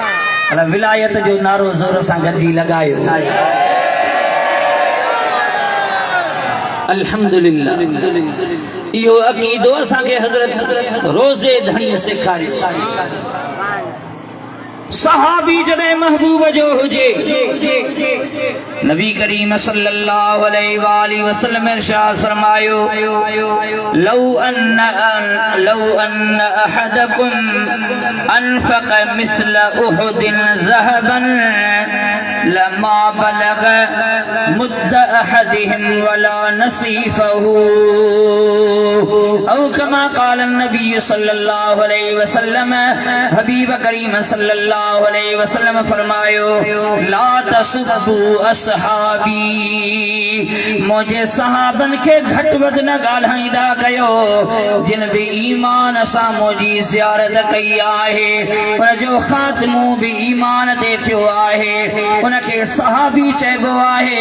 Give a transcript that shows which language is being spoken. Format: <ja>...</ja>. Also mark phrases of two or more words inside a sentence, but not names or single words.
<sd>अला विलायत जो नारो ज़ोर सां गॾिजी लॻायो। अल्हम्दुलिल्लाह इहो अक़ीदो असांखे हज़रत रोज़े धणीअ सेखारियो। सहाबी जॾहिं महबूब जो हुजे नबी करीम</sd> <ar>صلى الله عليه وسلم</ar> <sd>इरशाद फरमायो लौ</sd> <ar>أن أحدكم أنفق مثل أحد ذهبا لما بلغ مد أحدهم ولا نصيفه أو كما قال نبي صلى الله عليه وسلم.</ar> <sd>हबीब करीम</sd> <ar>صلى الله عليه وسلم</ar> <sd>फरमायो</sd> <ar>لا تسبوا أصحابي</ar> <sd>मुझे सहाबन के घट वध न ॻाल्हाईंदा कयो जिन भी ईमान सां मुंहिंजी ज़ियारत कई आहे उन जो ख़ात्मो भी ईमान ते थियो आहे उनखे सहाबी चइबो आहे।</sd>